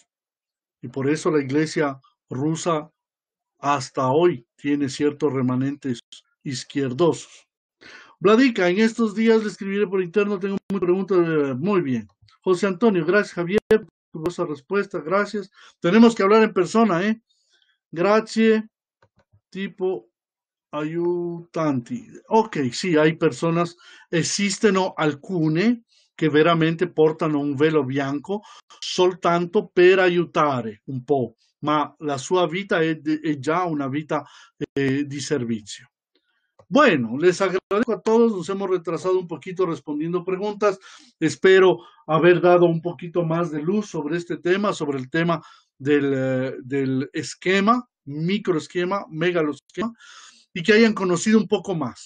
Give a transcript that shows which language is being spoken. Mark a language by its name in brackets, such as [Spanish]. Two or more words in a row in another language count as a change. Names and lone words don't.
[Spanish] Y por eso la iglesia rusa hasta hoy tiene ciertos remanentes izquierdosos. Vladica, en estos días le escribiré por interno, tengo muchas preguntas. Muy bien. José Antonio, gracias Javier por esa respuesta, gracias. Tenemos que hablar en persona, ¿eh? Gracias, [Italian] tipo aiutanti. Ok, sì, [Spanish] hay personas, [Italian] esistono alcune che veramente portano un velo bianco soltanto per aiutare un po', ma la sua vita è già una vita di servizio. [Spanish] Bueno, les agradezco a todos, nos hemos retrasado un poquito respondiendo preguntas. Espero haber dado un poquito más de luz sobre este tema, sobre el tema del esquema, microesquema, megaloesquema, y que hayan conocido un poco más.